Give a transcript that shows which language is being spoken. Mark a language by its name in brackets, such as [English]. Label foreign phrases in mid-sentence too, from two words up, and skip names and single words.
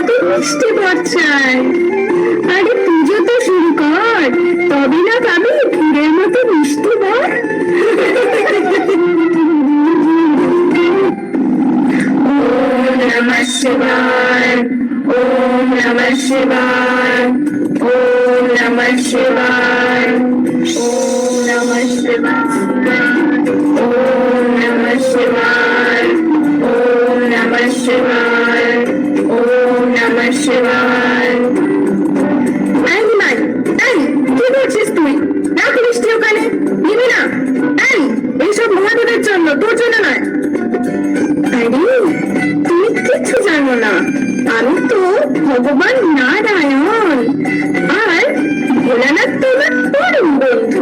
[Bangla] মিষ্টি বর চাই। আরে পুজো তো শুরু কর, তবে না পাবি ফুলের মতো মিষ্টি বর। [Sanskrit] ওম নমঃ শিবায়, ওম নমঃ শিবায়, ওম নমঃ শিবায়, ওম নমঃ শিবায়, ওম নমঃ শিবায়, ওম নমঃ শিবায়, ওম নমঃ শিবায়। [Bangla] এই নিমাই, এই কি করছিস তুই? রাখ মিষ্টি ওখানে, নিবি না? এই এইসব মহাদেবের জন্য, তোর জন্য নয়। আরে তুমি কিছু জানো না, আমি তো ভগবান নারায়ণ, আর ভোলানাথ তো আমার পরম বন্ধু।